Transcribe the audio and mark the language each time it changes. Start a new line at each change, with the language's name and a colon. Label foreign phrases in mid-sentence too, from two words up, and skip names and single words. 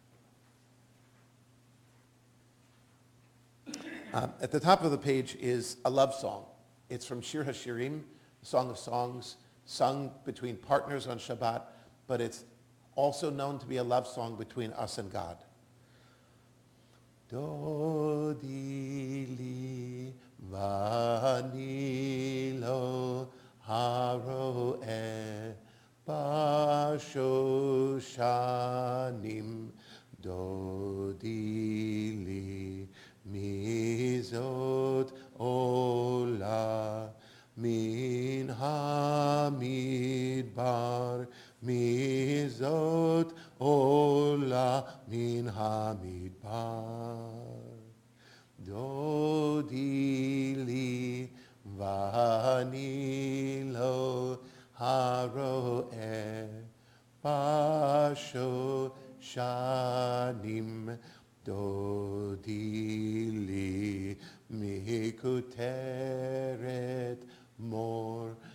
English: At the top of the page is a love song. It's from Shir HaShirim, Song of Songs, sung between partners on Shabbat, but it's also known to be a love song between us and God.
Hebrew: דודי לי ואני לו הרועה בשושנים דודי לי מי זאת עולה מן המדבר מי זאת עולה מן המדבר דודי לי ואני לו הרועה בשושנים דודי לי מקוטרת מור